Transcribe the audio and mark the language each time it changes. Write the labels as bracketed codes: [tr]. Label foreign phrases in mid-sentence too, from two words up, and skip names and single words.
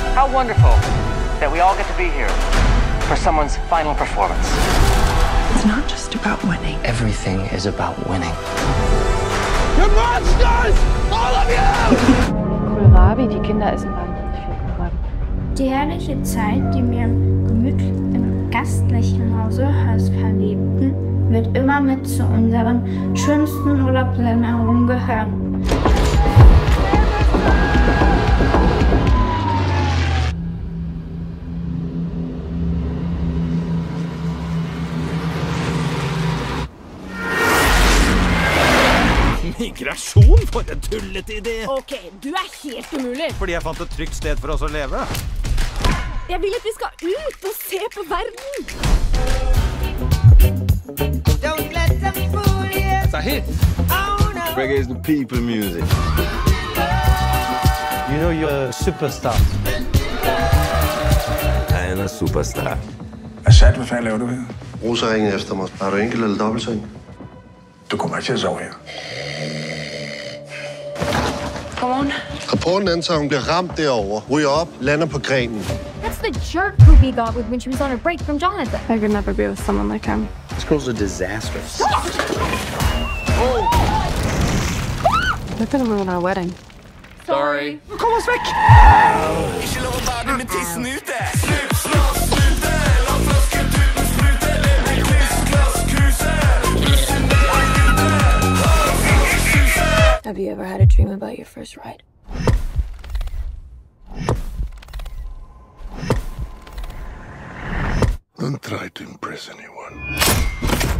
[en] wonderful that we all get to be here for someone's final performance. It's not just about winning. Everything is about winning. You're monsters! All of you! [de] Kohlrabi, die Kinder essen wahnsinnig viel Kohlrabi. Die herrliche Zeit, die wir gemütlich im gastlichen Hause als Verliebten, wird immer mit zu unseren schönsten Urlaubsländern gehören. [no] Migrasjon? For en tullete idé! Ok, du er helt umulig. Fordi jeg fant et trygt sted for oss å leve. Jeg vil at vi skal ut og se på verden. [en] It's a hit! Reggae is the people music. You know you're a superstar. [no] Jeg er en superstar. [da] Assad, hvad fanden laver du her? Rosa ringede efter mig. Har du enkelt eller dobbeltseng? Du kommer ikke til at sove her. Godmorgen. Rapporten antager, hun bliver ramt derovre. Ryger op, lander på grenen. [en] That's the jerk Ruby got with when she was on her break from Jonathan. I could never be with someone like him. This girl's a disaster. They're gonna ruin our wedding. Sorry. [no] Kom oss vekk! Ikke lov å bade med tissen ute! Snup, slåss, snute! La flaskeduten sprute! Leve i kryss-klass-kruse! [en] Have you ever had a dream about your first ride? Don't try to impress anyone.